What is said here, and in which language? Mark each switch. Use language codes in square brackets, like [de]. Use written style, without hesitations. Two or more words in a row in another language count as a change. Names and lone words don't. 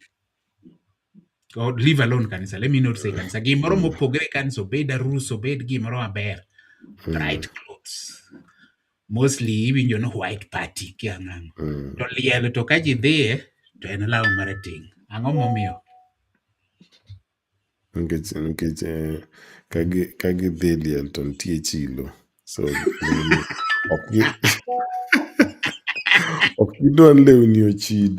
[en] Or leave alone kanisa. Let me not say kanisa. [luo] Gimoro mopogre kanisa obed arus obed gimoro maber. [en] Bright clothes. [luo] Mostly iwinjo no [en] white party [luo] kiang'ang. To liel to ka ji dhiye to en law marateng'. Ang'o momiyo? Nikech ka gidhi liel to nitie chilo. So ok gidwa lewni ochid.